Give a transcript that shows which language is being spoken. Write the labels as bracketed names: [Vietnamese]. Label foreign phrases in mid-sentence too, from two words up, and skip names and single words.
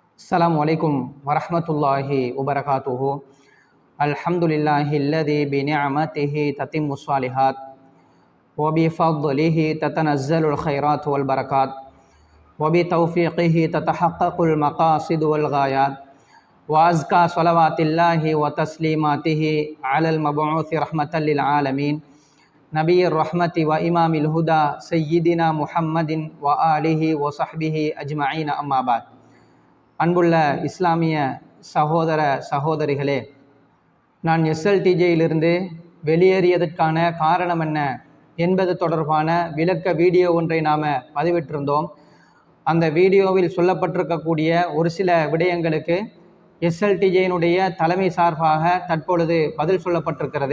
[Arabic] السلام عليكم ورحمة الله وبركاته. الحمد لله الذي بنعمته تتم الصالحات وبفضله تتنزل الخيرات والبركات وبتوفيقه تتحقق المقاصد والغايات وأزكى صلوات الله وتسليماته على المبعوث رحمة للعالمين نبي الرحمة وإمام الهدى سيدنا محمد وآله وصحبه أجمعين أما بعد. [Tamil] அன்புள்ள இஸ்லாமிய சகோதர சகோதரிகளே, நான் எஸ்எல்டிஜேயிலிருந்து வெளியேறியதற்கான காரணம் என்ன என்பது தொடர்பான விளக்க வீடியோ ஒன்றை நாம் பதிவிட்டிருந்தோம். அந்த வீடியோவில் சொல்லப்பட்டிருக்கக்கூடிய ஒரு சில விடயங்களுக்கு எஸ்எல்டிஜேயினுடைய தலைமை சார்பாக தற்பொழுது பதில் சொல்லப்பட்டிருக்கிறது.